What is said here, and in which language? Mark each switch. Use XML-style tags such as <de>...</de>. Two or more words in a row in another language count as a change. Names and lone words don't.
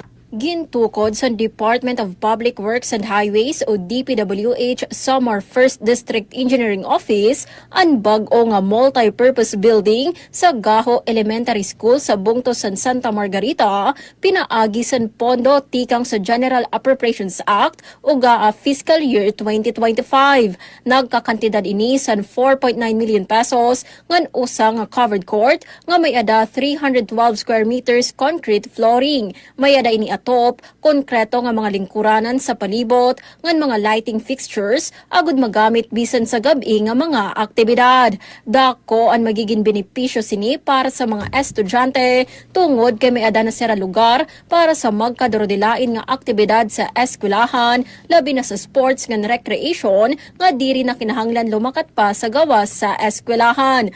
<war>Gintukod sa Department of Public Works and Highways o DPWH Samar 1st District Engineering Office ang bag-o nga multi-purpose building sa Gaho Elementary School sa Bungtos san Santa Margarita, pinaagi san pondo tikang sa General Appropriations Act o GAA Fiscal Year 2025. Nagkakantidad ini san 4.9 million pesos ngan usa nga covered court nga may ada 312</war> <en>square meters concrete flooring.</en> <war>May ada ini atop, konkreto nga mga lingkuranan sa palibot, ngan mga</war> <en>lighting fixtures,</en> <war>agud magamit bisan sa gabi nga mga aktibidad. Dako ang magiging benepisyo sini para sa mga estudyante, tungod kay may ada na sira lugar para sa magkadurodilain nga aktibidad sa eskwelahan, labi na sa sports ngan recreation, nga diri na kinahanglan lumakat pa sa gawas sa eskwelahan.</war>